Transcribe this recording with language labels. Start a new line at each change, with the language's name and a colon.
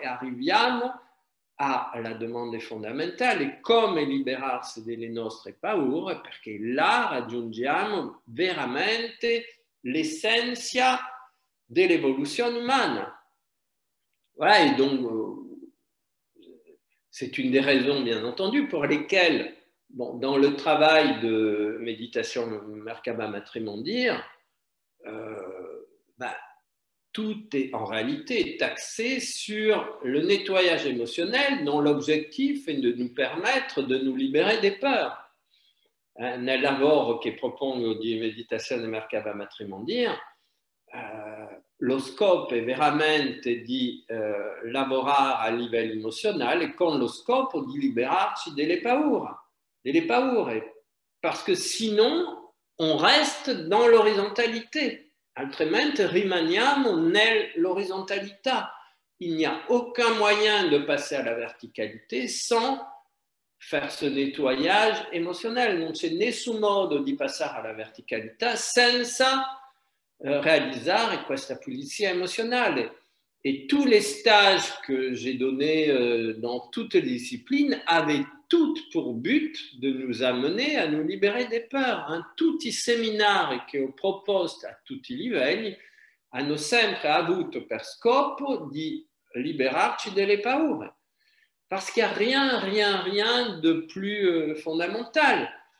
Italian: E arriviamo alla domanda fondamentale: come liberarsi delle nostre paure, perché là raggiungiamo veramente l'essenza dell'evoluzione umana.
French: Voilà, et donc c'est une des raisons, bien entendu, pour lesquelles, dans le travail de méditation Merkaba Matrimondir, tout est en réalité axé sur le nettoyage émotionnel dont l'objectif est de nous permettre de nous libérer des peurs.
Italian: Nel lavoro che propongo di meditazione Merkaba Matrimondir, lo scopo è veramente di lavorare a livello emozionale con lo scopo di liberarci delle paure,
French: parce que sinon on reste dans l'horizontalité.
Italian: Altrimenti rimaniamo nell'orizontalità.
French: Il n'y a aucun moyen de passer à la verticalité sans faire ce nettoyage émotionnel.
Italian: Non c'è nessun modo di passare alla verticalità senza realizzare questa pulizia emozionale.
French: Et tous les stages que j'ai donnés dans toutes les disciplines avaient toutes pour but de nous amener a nous libérer des peurs.
Italian: Tutti i seminari che ho proposto a tutti i livelli hanno sempre avuto per scopo di liberarci delle paure.
French: Parce qu'il n'y a rien de plus fondamental.